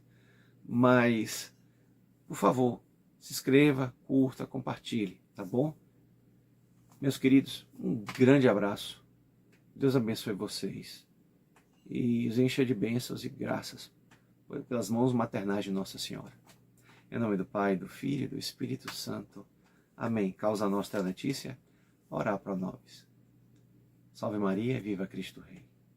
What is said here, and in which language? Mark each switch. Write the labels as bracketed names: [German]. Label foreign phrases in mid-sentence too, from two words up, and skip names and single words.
[Portuguese] Mas, por favor, se inscreva, curta, compartilhe, tá bom? Meus queridos, um grande abraço. Deus abençoe vocês. E os encha de bênçãos e graças pelas mãos maternais de Nossa Senhora. Em nome do Pai, do Filho e do Espírito Santo. Amém. [Latin] Causa nostra Letícia, ora pro nobis. [Portuguese] Salve Maria, viva Cristo Rei.